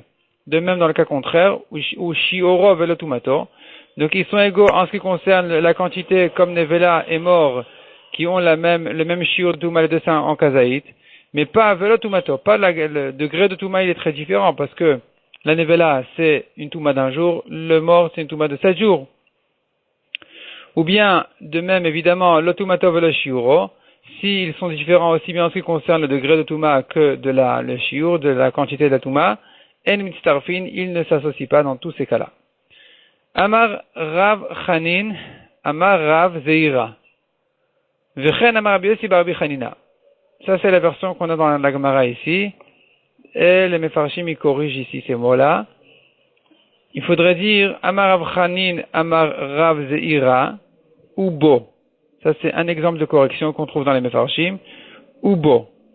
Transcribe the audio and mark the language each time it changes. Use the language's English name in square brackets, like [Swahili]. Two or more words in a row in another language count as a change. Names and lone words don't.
[French] De même dans le cas contraire, où [Hebrew] שיעורו ולא טומאתו, [French] donc ils sont égaux en ce qui concerne la quantité, comme Nevela et Mort, qui ont le même shiur de Touma, les deux en kazaït, mais pas [Hebrew] ולא טומאתו, [French] pas le degré de Touma, il est très différent, parce que la Nevela, c'est une Touma d'un jour, le Mort, c'est une Touma de 7 jours. Ou bien, de même, évidemment, le [Hebrew] טומאתו ולא שיעורו, [French] s'ils sont différents aussi bien en ce qui concerne le degré de Touma que de le shiur, de la quantité de la Touma, [Hebrew] אין מצטרפין, [French] ils ne s'associent pas dans tous ces cas-là. [Hebrew] אמר רב חנין, אמר רב זירא. וכן אמר רבי יוסי בר רבי חנינא. [French] Ça c'est la version qu'on a dans la Gemara ici. Et les Mefarshim y corrigent ici ces mots-là. Il faudrait dire [Hebrew] אמר רב חנין, אמר רב זירא, [French] ou Bo. Ça c'est un exemple de correction qu'on trouve dans les Mefarshim. Ou Bo.